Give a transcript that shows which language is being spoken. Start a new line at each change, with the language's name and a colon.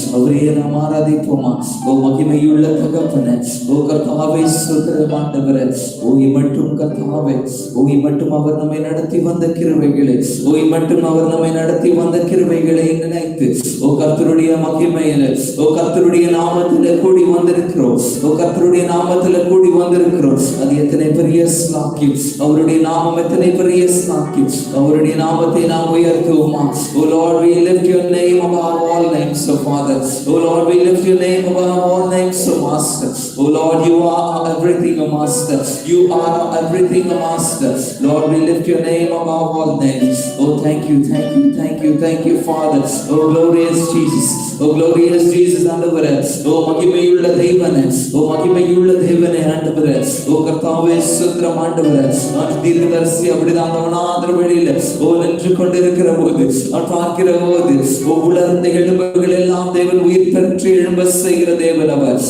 Tamil: அவரே நாம் ஆராதிப்போமா. மகிமையுள்ள தகப்பனே கர்த்தாவே சுதந்திரமாண்டவரே மட்டும் கர்த்தாவே மட்டும் அவர் நம்மை நடத்தி வந்த கிருபைகளை மட்டும் அவர் நம்மை நடத்தி வந்த கிருபைகளை நினைத்து கர்த்தருடைய மகிமையில கர்த்தருடைய நாமத்திலே கூடி வந்திருக்கிறோம். கர்த்தருடைய நாமத்துல கூடி வந்திருக்கிறோம். அது எத்தனை பெரிய ஸ்லாக்கியம். அவருடைய நாமம் எத்தனை பெரிய ஸ்லாக்கியம். அவருடைய நாமத்தை நாம் உயர்த்துவோமா.
English: Oh Lord, we lift your name above all names, O Father. Oh Lord, we lift your name above all names, O Master. Oh Lord, you are everything, O Master. You are everything, O Master. Lord, we lift your name above all names. Oh, thank you, thank you, thank you, thank you, Father. Oh glorious Jesus. Oh glorious Jesus,
Tamil: ஆண்டவரே மகிமையுள்ள தேவனே மகிமையுள்ள தேவனே ஆண்டவரே கர்த்தாவே சுத்திரம் ஆண்டவரே தீர்க்கதரிசி அப்படிதான் அவனாதர வழியில நின்று கொண்டிருக்கிற போது பார்க்கிற போது உலர்ந்த எலும்புகள் எல்லாம் தேவன் உயிர் பெற்று எழும்ப செய்கிற தேவன் அவர்.